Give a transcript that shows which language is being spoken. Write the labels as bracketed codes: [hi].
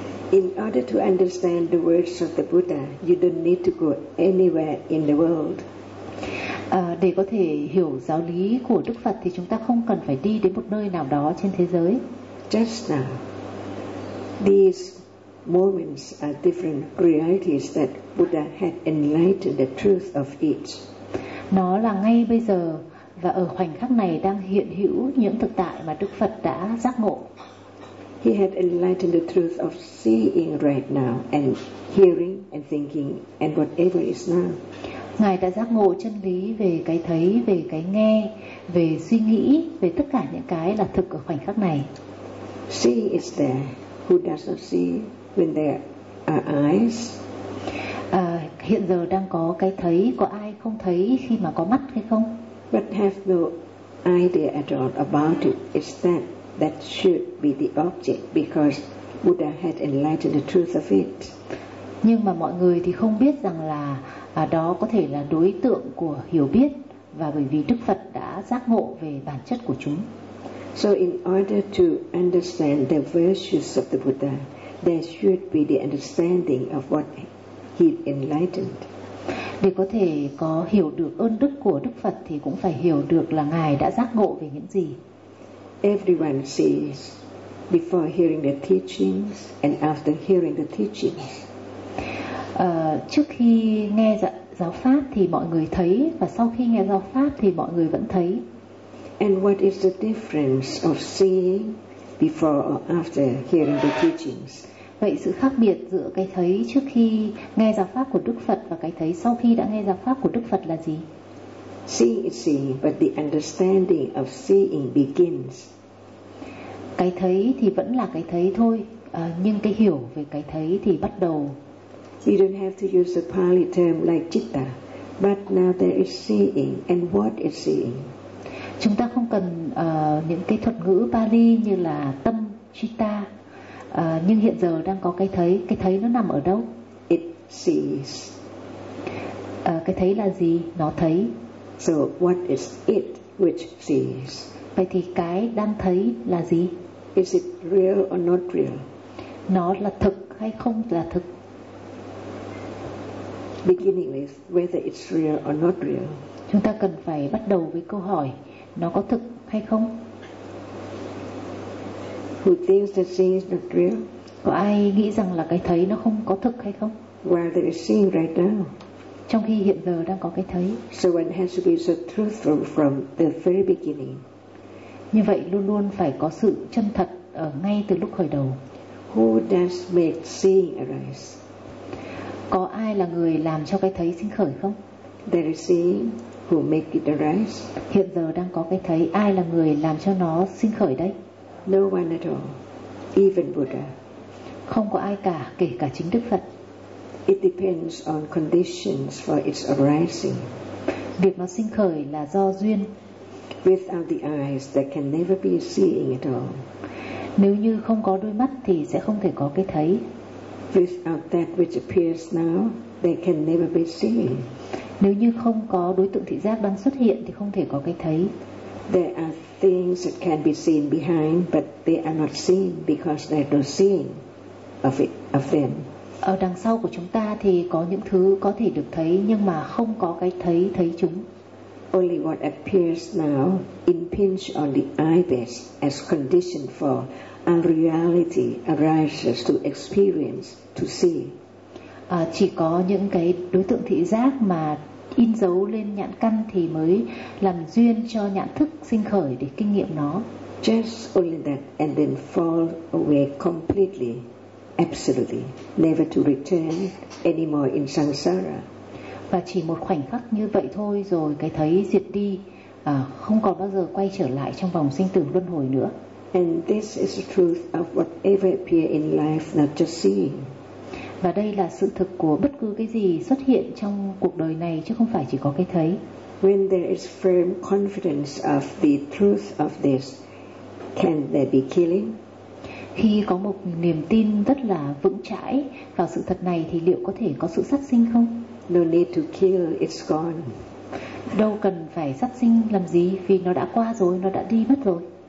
[en] In order to understand the words of the Buddha, you don't need to go anywhere in the world. [vi] Để có thể hiểu giáo lý của Đức Phật thì chúng ta không cần phải đi đến một nơi nào đó trên thế giới. [en] Just now, these moments are different realities that Buddha had enlightened the truth of each. [vi] Nó là ngay bây giờ và ở khoảnh khắc này đang hiện hữu những thực tại mà Đức Phật đã giác ngộ. [en] He had enlightened the truth of seeing right now and hearing and thinking and whatever is now. [vi] Ngài đã giác ngộ chân lý về cái thấy, về cái nghe, về suy nghĩ, về tất cả những cái là thực ở khoảnh khắc này. [en] Seeing is there. Who does not see when there are eyes? [vi] Hiện giờ đang có cái thấy, có ai không thấy khi mà có mắt hay không? [en] But have no idea at all about it. It's that that should be the object because Buddha had enlightened the truth of it. [vi] Nhưng mà mọi người thì không biết rằng là đó có thể là đối tượng của hiểu biết, và bởi vì Đức Phật đã giác ngộ về bản chất của chúng. [en] So in order to understand the virtues of the Buddha, there should be the understanding of what he enlightened. [vi] Để có thể có hiểu được ơn đức của Đức Phật thì cũng phải hiểu được là Ngài đã giác ngộ về những gì. [en] Everyone sees before hearing the teachings and after hearing the teachings. [vi] Trước khi nghe giáo pháp thì mọi người thấy, và sau khi nghe giáo pháp thì mọi người vẫn thấy. [en] And what is the difference of seeing before or after hearing the teachings? [vi] Vậy sự khác biệt giữa cái thấy trước khi nghe giáo pháp của Đức Phật và cái thấy sau khi đã nghe giáo pháp của Đức Phật là gì? [en] Seeing is seeing, but the understanding of seeing begins. [vi] Cái thấy thì vẫn là cái thấy thôi, nhưng cái hiểu về cái thấy thì bắt đầu. [en] You don't have to use the Pali term like citta, but now there is seeing, and what is seeing? [vi] Chúng ta không cần những cái thuật ngữ Pali như là tâm, citta, nhưng hiện giờ đang có cái thấy nó nằm ở đâu? [en] It sees. [vi] Cái thấy là gì? Nó thấy. [en] So what is it which sees? [vi] Vậy thì cái đang thấy là gì? [en] Is it real or not real? [vi] Nó là thực hay không là thực? [en] Beginning with whether it's real or not real. [vi] Chúng ta cần phải bắt đầu với câu hỏi nó có thực hay không. [en] Who thinks that seeing is not real? [vi] Có ai nghĩ rằng là cái thấy nó không có thực hay không? [en] Where there is seeing right now. [vi] Trong khi hiện giờ đang có cái thấy. [en] So one has to be so truthful from the very beginning. [vi] Như vậy luôn luôn phải có sự chân thật ở ngay từ lúc khởi đầu. [en] Who does make seeing arise? [vi] Có ai là người làm cho cái thấy sinh khởi không? [en] There is seeing who make it arise. [vi] Hiện giờ đang có cái thấy, ai là người làm cho nó sinh khởi đấy? [en] No one at all, even Buddha. [vi] Không có ai cả, kể cả chính Đức Phật. [en] It depends on conditions for its arising. [vi] Việc nó sinh khởi là do duyên. [en] Without the eyes, there can never be seeing at all. [vi] Nếu như không có đôi mắt thì sẽ không thể có cái thấy. [en] Without that which appears now, there can never be seeing. [vi] Nếu như không có đối tượng thị giác đang xuất hiện thì không thể có cái thấy. [en] There are things that can be seen behind, but they are not seen because there's no seeing of it, of them. [vi] Ở đằng sau của chúng ta thì có những thứ có thể được thấy, nhưng mà không có cái thấy thấy chúng. [en] Only what appears now impinge on the eye base as condition for a reality arises to experience, to see. [vi] Chỉ có những cái đối tượng thị giác mà in dấu lên nhãn căn thì mới làm duyên cho nhãn thức sinh khởi để kinh nghiệm nó. [en] Just only that and then fall away completely, absolutely, never to return anymore in samsara. [vi] Và chỉ một khoảnh khắc như vậy thôi rồi cái thấy diệt đi, không còn bao giờ quay trở lại trong vòng sinh tử luân hồi nữa. [en] And this is the truth of whatever appear in life, not just seeing. [vi] Và đây là sự thực của bất cứ cái gì xuất hiện trong cuộc đời này chứ không phải chỉ có cái thấy. [en] When there is firm confidence of the truth of this, can there be killing? [vi] Khi có một niềm tin rất là vững chãi vào sự thật này thì liệu có thể có sự sát sinh không? [en] No need to kill, it's gone. [vi] Đâu cần phải sát sinh làm gì vì nó đã qua rồi, nó đã đi mất rồi.